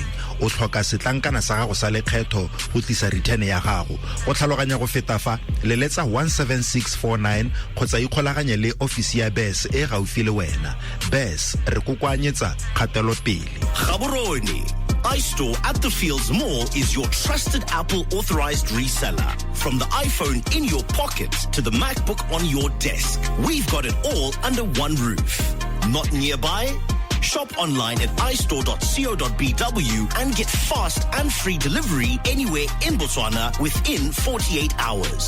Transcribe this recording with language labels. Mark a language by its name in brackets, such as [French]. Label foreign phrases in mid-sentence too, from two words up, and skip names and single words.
[Tswana] O tlhoka setlankana sa gago sa lekgetho go tlisa return ya gago. Go tlhaloganya go feta fa leletsa 17649 kgotsa ikgolaganye le office ya BES e gaufi le wena. BES re kokoanyetsa kgatelo pele. [English] Gaborone iStore at the Fields Mall is your trusted Apple authorized reseller. From the iPhone in your pocket to the MacBook on your desk, we've got it all under one roof. Not nearby? Shop online at istore.co.bw and get fast and free delivery anywhere in Botswana within 48 hours.